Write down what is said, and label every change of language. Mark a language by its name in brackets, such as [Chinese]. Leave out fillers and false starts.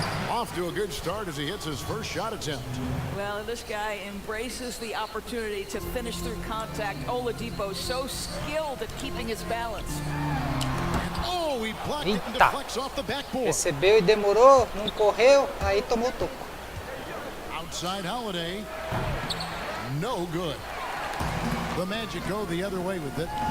[English] Off to a good start as he hits his first shot attempt. Well, this guy embraces the opportunity to finish through contact. Oladipo so skilled at keeping his balance. Oh, he blocked it and deflects off the backboard. [Portuguese] Recebeu e demorou, não correu, aí tomou toco. [English] Outside Holiday. No good. The Magic go the other way with it.